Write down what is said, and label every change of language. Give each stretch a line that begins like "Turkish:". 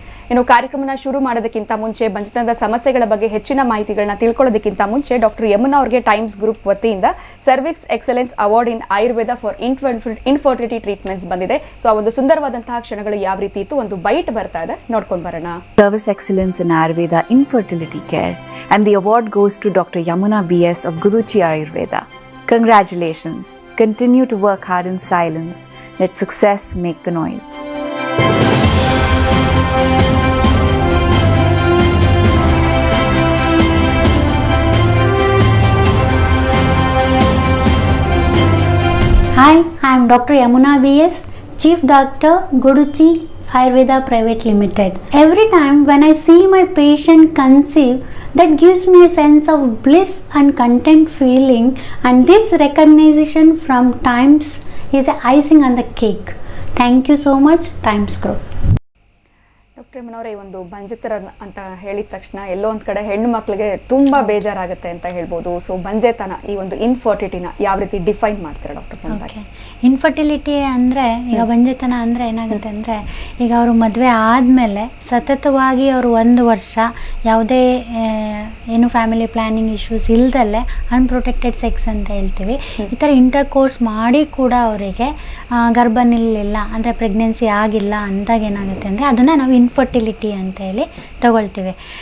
Kannada: ಇನ್ನು ಕಾರ್ಯಕ್ರಮನ ಶುರು ಮಾಡೋದಕ್ಕಿಂತ ಮುಂಚೆ ಬಂಜತನದ ಸಮಸ್ಯೆಗಳ ಬಗ್ಗೆ ಹೆಚ್ಚಿನ ಮಾಹಿತಿಗಳನ್ನ ತಿಳ್ಕೊಳ್ಳೋದಕ್ಕಿಂತ ಮುಂಚೆ ಡಾಕ್ಟರ್ ಯಮುನಾ ಅವರಿಗೆ ಟೈಮ್ಸ್ ಗ್ರೂಪ್ ವತಿಯಿಂದ cervix excellence award in Ayurveda for infertility treatments ಬಂದಿದೆ. ಸೊ ಆ ಒಂದು ಸುಂದರವಾದಂತಹ ಕ್ಷಣಗಳು ಯಾವ ರೀತಿ ಇತ್ತು, ಒಂದು ಬೈಟ್ ಬರ್ತಾ ಇದೆ, ನೋಡ್ಕೊಂಡು ಬರೋಣ.
English: Service Excellence in Ayurveda Infertility Care, and the award goes to Dr. Yamuna BS of Guduchi Ayurveda. Congratulations. Continue to work hard in silence. Let success make the noise. Hi, I am Dr. Yamuna BS, Chief Doctor, Guduchi Ayurveda Private Limited. Every time when I see my patient conceive, that gives me a sense of bliss and content feeling, and this recognition from Times is a icing on the cake. Thank you so much, Times Group.
Kannada: Doctor Yamuna, ಈ ಒಂದು ಬಂಜತರ ಅಂತ ಹೇಳಿದ ತಕ್ಷಣ ಎಲ್ಲೋ ಒಂದ್ ಕಡೆ ಹೆಣ್ಣು ಮಕ್ಕಳಿಗೆ ತುಂಬಾ ಬೇಜಾರಾಗುತ್ತೆ ಅಂತ ಹೇಳ್ಬೋದು. ಸೊ ಬಂಜೆತನ, ಈ ಒಂದು ಇನ್ಫರ್ಟಿಲಿಟಿನ ಯಾವ ರೀತಿ ಡಿಫೈನ್ ಮಾಡ್ತಾರೆ ಡಾಕ್ಟರ್? ಇನ್ಫರ್ಟಿಲಿಟಿ ಅಂದರೆ ಈಗ ಬಂಜೆತನ ಅಂದರೆ ಏನಾಗುತ್ತೆ ಅಂದರೆ, ಈಗ ಅವರು ಮದುವೆ ಆದಮೇಲೆ ಸತತವಾಗಿ ಅವರು 1 ವರ್ಷ ಯಾವುದೇ ಏನು family planning issues ಇಲ್ದಲ್ಲೇ unprotected sex ಅಂತ ಹೇಳ್ತೀವಿ, ಈ ಥರ ಇಂಟರ್ ಕೋರ್ಸ್ ಮಾಡಿ ಕೂಡ ಅವರಿಗೆ ಗರ್ಭ ನಿಲ್ಲಿಲ್ಲ ಅಂದರೆ ಪ್ರೆಗ್ನೆನ್ಸಿ ಆಗಿಲ್ಲ ಅಂದಾಗ ಏನಾಗುತ್ತೆ ಅಂದರೆ ಅದನ್ನು ನಾವು ಇನ್ಫರ್ಟಿಲಿಟಿ ಅಂತ ಹೇಳಿ ತಗೊಳ್ತೀವಿ.